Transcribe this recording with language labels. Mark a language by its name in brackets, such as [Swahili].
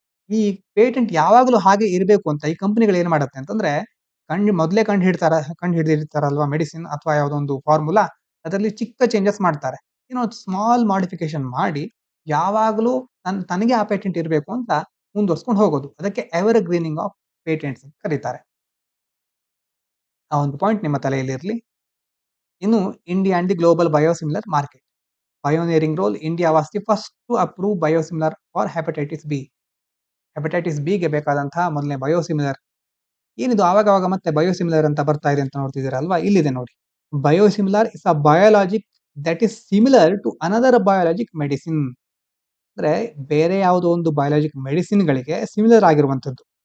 [Kannada] ಈ ಪೇಟೆಂಟ್ ಯಾವಾಗಲೂ ಹಾಗೆ ಇರಬೇಕು ಅಂತ ಈ ಕಂಪನಿಗಳು ಏನ್ ಮಾಡುತ್ತೆ ಅಂತಂದ್ರೆ, ಮೊದಲೇ ಕಂಡು ಹಿಡಿದಿರ್ತಾರಲ್ವಾ ಮೆಡಿಸಿನ್ ಅಥವಾ ಯಾವುದೋ ಒಂದು ಫಾರ್ಮುಲಾ, ಅದರಲ್ಲಿ ಚಿಕ್ಕ ಚೇಂಜಸ್ ಮಾಡ್ತಾರೆ, ಏನೋ ಸ್ಮಾಲ್ ಮಾಡಿಫಿಕೇಶನ್ ಮಾಡಿ ಯಾವಾಗಲೂ ತನಗೆ ಆ ಪೇಟೆಂಟ್ ಇರಬೇಕು ಅಂತ ಮುಂದುವರ್ಸ್ಕೊಂಡು ಹೋಗೋದು. ಅದಕ್ಕೆ ಎವರ್ ಗ್ರೀನಿಂಗ್ ಆಫ್ ಪೇಟೆಂಟ್ಸ್ ಅಂತ ಕರೀತಾರೆ. ಆ ಒಂದು ಪಾಯಿಂಟ್ ನಿಮ್ಮ ತಲೆಯಲ್ಲಿ ಇರಲಿ. [English] ಇನ್ನು India and the global biosimilar market pioneering role, India was the first to approve biosimilar for hepatitis B. [Kannada] Hepatitis B ಗೆ ಬೇಕಾದಂತಹ ಮೊದಲನೇ ಬಯೋಸಿಮಿಲರ್. ಏನಿದು ಆವಾಗ ಮತ್ತೆ ಬಯೋಸಿಮಿಲರ್ ಅಂತ ಬರ್ತಾ ಇದೆ ಅಂತ ನೋಡ್ತಿದ್ದೀರಲ್ವಾ, ಇಲ್ಲಿದೆ ನೋಡಿ. [English] Biosimilar is a biologic that is similar to another biologic medicine. [Kannada] ಅಂದ್ರೆ ಬೇರೆ ಯಾವುದೋ ಒಂದು ಬಯೋಲಾಜಿಕ್ ಮೆಡಿಸಿನ್ ಗಳಿಗೆ ಸಿಮಿಲರ್ ಆಗಿರುವಂತದ್ದು.